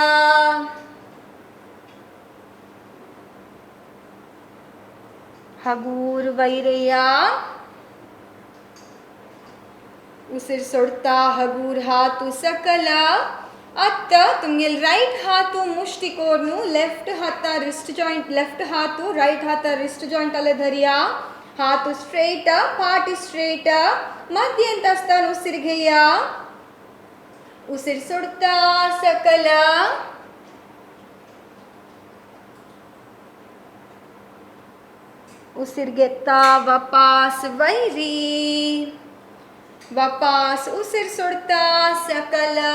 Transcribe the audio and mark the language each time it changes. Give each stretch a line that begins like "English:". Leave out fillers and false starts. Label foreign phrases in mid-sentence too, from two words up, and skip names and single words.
Konkani: हगूर वैरया उसीर सोडता हगूर हातू सकल आता तुमगेल राइट हातू मुष्टी कोरनु लेफ्ट हाता
English: wrist joint
Konkani: लेफ्ट हातू राइट हाता
English: wrist joint
Konkani: अले धरिया हाथ स्ट्रेट पार्ट स्ट्रेट मध्यंत असताना उसीर घेया उसीर सोडता सकल उसीर घेता वापस वैरी वापस उसीर सोडता सकल